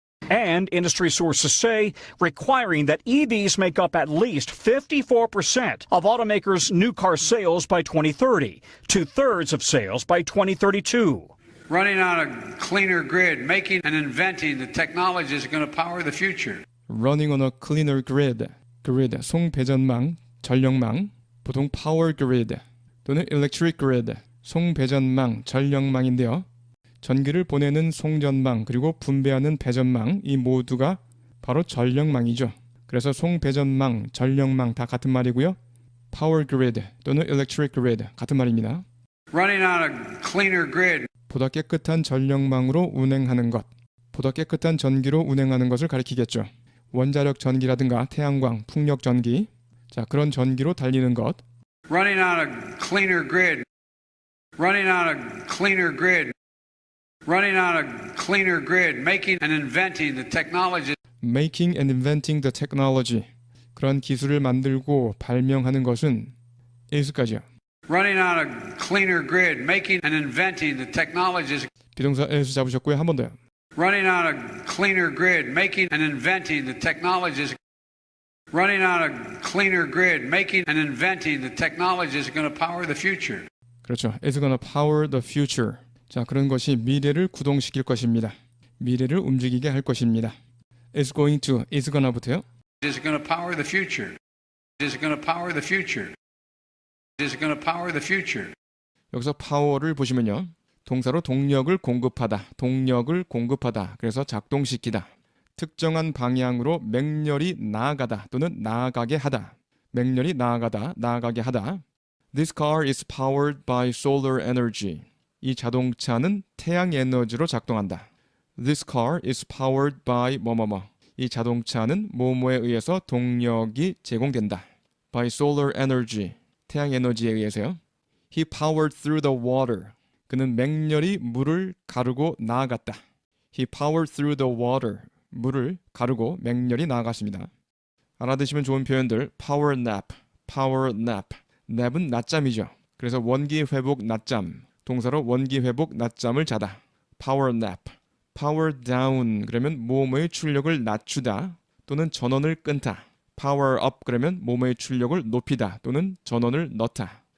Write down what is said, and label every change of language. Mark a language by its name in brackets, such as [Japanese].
[English] And industry sources say requiring that EVs make up at least 54% of automakers' new car sales by 2030, 2/3 of sales by 2032. Running on a cleaner grid, making and inventing the technologies that are going to power the future. Running on a cleaner grid. [Korean] grid, 송배전망, 전력망, 보통 power grid 또는 electric grid, 송배전망, 전력망인데요. 전기를 보내는 송전망 그리고 분배하는 배전망, 이 모두가 바로 전력망이죠. 그래서 송배전망, 전력망 다 같은 말이고요. power grid 또는 electric grid 같은 말입니다. [English] Running on a cleaner grid. [Korean] 보다 깨끗한 전력망으로 운행하는 것, 보다 깨끗한 전기로 운행하는 것을 가리키겠죠. 원자력 전기라든가 태양광, 풍력 전기, 자 그런 전기로 달리는 것. [English] Running on a cleaner grid. running on a cleaner grid, running on a cleaner grid, making and inventing the technologies. Making and inventing the technology. [Korean] 그런 기술을 만들고 발명하는 것은 is까지요. [English] Running on a cleaner grid, making and inventing the technologies. [Korean] 비동사 as 잡으셨고요. 한 번 더요. [English] Running on a cleaner grid, making and inventing the technologies. Running on a cleaner grid, making and inventing the technologies are going to power the future. [Korean] 그렇죠. [English] is gonna power the future. [Korean] 자, 그런 것이 미래를 구동시킬 것입니다. 미래를 움직이게 할 것입니다. [English] is going to, is gonna부터요. Is going to power the future. Is going to power the future. Is going to power the future. [Korean] 여기서 power를 보시면요. 동사로 동력을 공급하다, 동력을 공급하다. 그래서 작동시키다. 특정한 방향으로 맹렬히 나아가다 또는 나아가게 하다. 맹렬히 나아가다, 나아가게 하다. [English] This car is powered by solar energy. [Korean] 이 자동차는 태양 에너지로 작동한다. [English] This car is powered by 뭐뭐뭐. [Korean] 이 자동차는 뭐뭐에 의해서 동력이 제공된다. [English] By solar energy. [Korean] 태양 에너지에 의해서요. [English] He powered through the water. [Korean] 그는 맹렬히 물을 가르고 나아갔다. [English] He powered through the water. [Korean] 물을 가르고 맹렬히 나아갔습니다. 알아두시면 좋은 표현들 power nap, power nap. nap은 낮잠이죠. 그래서 원기 회복 낮잠. 동사로 원기 회복 낮잠을 자다. [English] power nap. [Korean] power down 그러면 뭐뭐의 출력을 낮추다 또는 전원을 끊다. power up 그러면 뭐뭐의 출력을 높이다 또는 전원을 넣다.